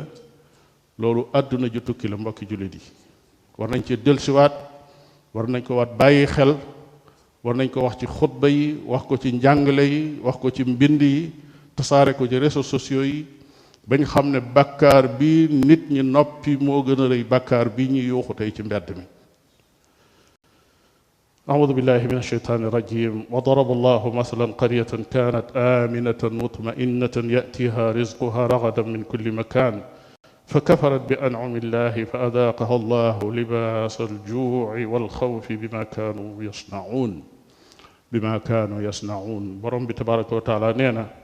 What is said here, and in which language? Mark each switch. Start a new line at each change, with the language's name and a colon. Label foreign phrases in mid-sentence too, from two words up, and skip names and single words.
Wolof: loolu àdduna ju tukki la mbokki jullit yi. war nañ ci dellusiwaat, war nañ ko waat bàyyi xel, war nañ ko wax ci xutba yi, wax ko ci njàngale yi, wax ko ci mbind yi, tasaare ko ci
French: réseaux sociaux
Wolof: yi bañ xam ne bàkkaar bi nit ñi noppi moo gën a rëy bàkkaar bi ñuy yuuxu tey ci mbedd mi.
Arabic: أعوذ بالله من الشيطان الرجيم. وضرب الله مثلا قرية كانت آمنة مطمئنة يأتيها رزقها رغدا من كل مكان فكفرت بأنعم الله فأذاقها الله لباس الجوع والخوف بما كانوا يصنعون.
Wolof: borom bi
Arabic: تبارك وتعالى
Wolof: nee na